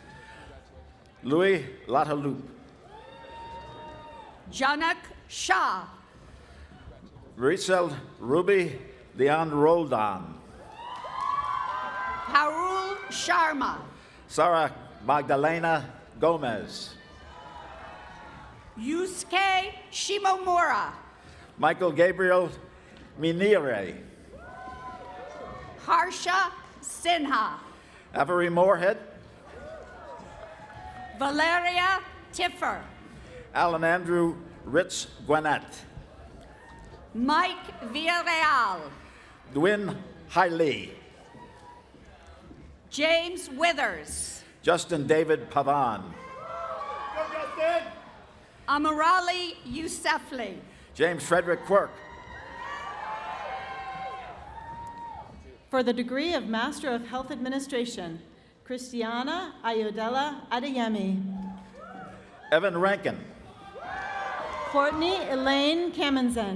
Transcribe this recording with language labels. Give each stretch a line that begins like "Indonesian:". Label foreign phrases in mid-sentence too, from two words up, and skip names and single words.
English: Louis Lataloup. Janak Shah. Rizal Ruby Leon Roldan. Parul Sharma. Sarah Magdalena Gomez. Yusuke Shimomura. Michael Gabriel Minire. Harsha Sinha. Avery Moorhead. Valeria Tiffer. Alan Andrew Ritz Gwinnett. Mike Villarreal. Dwin Hailey. James Withers. Justin David Pavan. Amirali Yousefli. James Frederick Quirk. For the degree of Master of Health Administration, Christiana Ayodela Adeyemi. Evan Rankin. Courtney Elaine Kamenzend.